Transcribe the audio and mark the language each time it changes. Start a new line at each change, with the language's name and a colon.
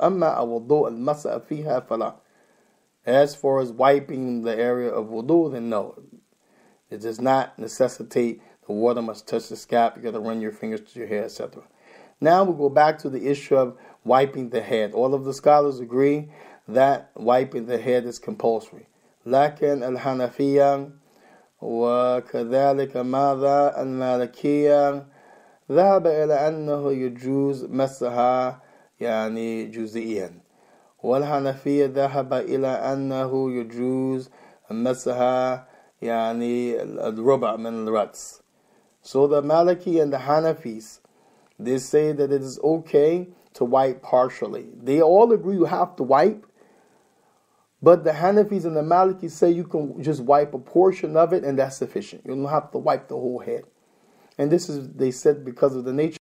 English: Amma awudu al-masa'a fiha fala. As far as wiping the area of wudu, then no. It does not necessitate the water must touch the scalp. You got to run your fingers to your hair, etc. Now we go back to the issue of wiping the head. All of the scholars agree that wiping the head is compulsory.
Arabic: Lakin al-Hanafiya وكذلك ماذا المالكية ذهب إلى أنه يجوز مسها يعني جزئيا، والحنفية ذهب إلى أنه يجوز مسها يعني الربع من الرأس.
English: So the Maliki and the Hanafis, They say that it is okay to wipe partially. They all agree you have to wipe, but the Hanafis and the Malikis say you can just wipe a portion of it and that's sufficient. You don't have to wipe the whole head. And this is, they said, because of the nature